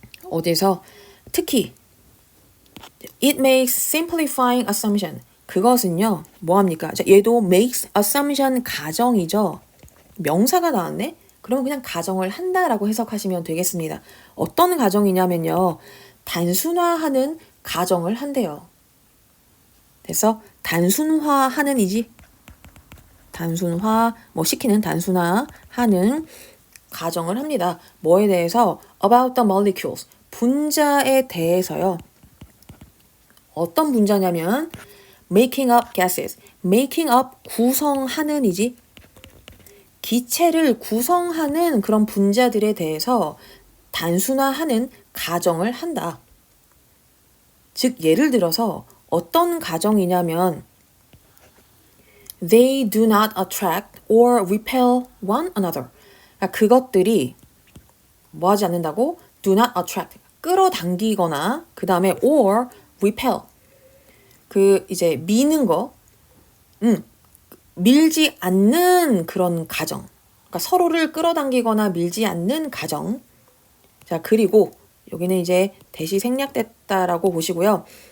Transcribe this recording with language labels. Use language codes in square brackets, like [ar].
[ko] 어디서 특히 [en] it makes simplifying assumption. [ko] 그것은요. 뭐합니까? 자, 얘도 [en] makes assumption [ko] 가정이죠. 명사가 나왔네? 그러면 그냥 가정을 한다라고 해석하시면 되겠습니다. 어떤 가정이냐면요. 단순화하는 가정을 한대요. 그래서 단순화하는 이지. 단순화, 시키는 단순화하는 가정을 합니다. 뭐에 대해서? [en] About the molecules. [ko] 분자에 대해서요. 어떤 분자냐면 [en] making up gases. making up [ko] 구성하는 이지. 기체를 구성하는 그런 분자들에 대해서 단순화하는 가정을 한다. 즉 예를 들어서 어떤 가정이냐면 [en] They do not attract or repel one another. [ko] 그러니까 그것들이 뭐하지 않는다고? [en] Do not attract. [ko] 끌어당기거나 그 다음에 [en] or repel. [ko] 이제 미는 거. 밀지 않는 그런 가정. 그러니까 서로를 끌어당기거나 밀지 않는 가정. 자, 그리고 여기는 이제 대시 생략됐다라고 보시고요.